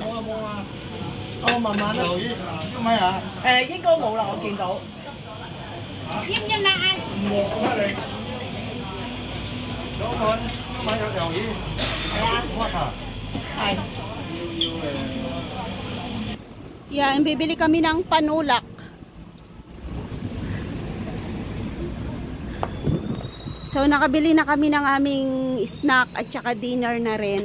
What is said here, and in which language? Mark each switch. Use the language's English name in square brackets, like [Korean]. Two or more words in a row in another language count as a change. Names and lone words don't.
[Filipino] Oh, mama. [Cantonese] 應該冇啦，我見到。要唔要辣啊？ [Filipino] Yan, bibili kami ng panulak. So, nakabili na kami ng aming snack at saka dinner na rin.